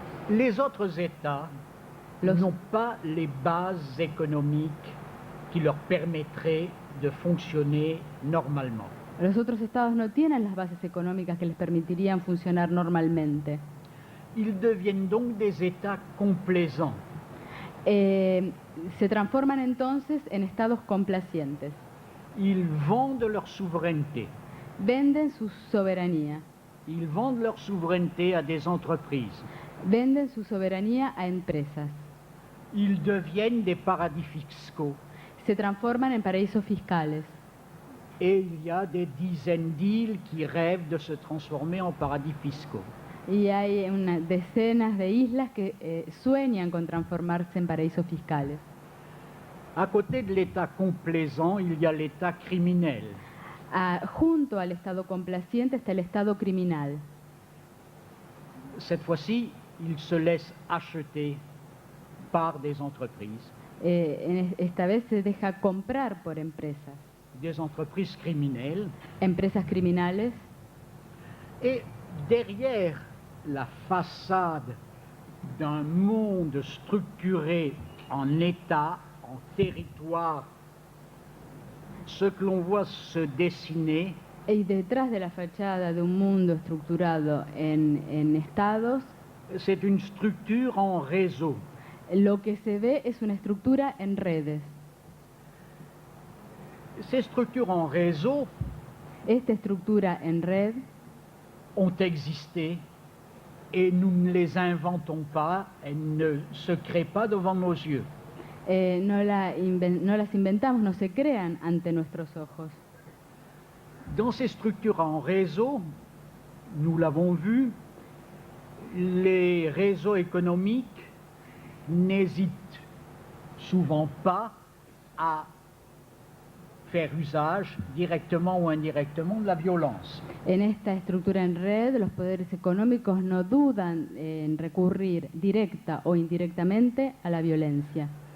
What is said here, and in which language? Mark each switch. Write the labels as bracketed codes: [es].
[fr] Les autres États n'ont pas les bases économiques qui leur permettraient de fonctionner normalement. [es] Los otros estados no tienen las bases económicas que les permitirían funcionar normalmente. [fr] Ils deviennent donc des États complaisants. [es] Se transforman entonces en estados complacientes. [fr] Ils vendent leur souveraineté. [es] Venden su soberanía. [fr] Ils vendent leur souveraineté à des entreprises. [es] Venden su soberanía a empresas. [fr] Ils deviennent des paradis fiscaux. [es] Se transforman en paraísos fiscales. [fr] et il y a des dizaines d'îles qui rêvent de se transformer en paradis fiscaux. [es] Y hay decenas de islas que sueñan con transformarse en paraísos fiscales. [fr] À côté de l'État complaisant, il y a l'État criminel. [es] Junto al Estado complaciente está el Estado criminal. [fr] Cette fois-ci, il se laisse acheter par des entreprises. [es] Esta vez se deja comprar por empresas. [fr] Des entreprises criminelles. [es] Empresas criminales. [fr] Et derrière la façade d'un monde structuré en État, en territoire, ce que l'on voit se dessiner, [es] Y detrás de la fachada de un mundo estructurado en estados, [fr] c'est une structure en réseau. [es] lo que se ve es una estructura en redes. [fr] Ces structures en réseau [es] Esta estructura en red [fr] ont existé et nous ne les inventons pas, elles ne se créent pas devant nos yeux. [es] no las inventamos, no se crean ante nuestros ojos. [fr] Dans ces structures en réseau, nous l'avons vu, les réseaux économiques n'hésitent souvent pas à faire usage, directement ou indirectement, de la violence. [es] En esta estructura en red, los poderes económicos no dudan en recurrir directa o indirectamente a la violencia.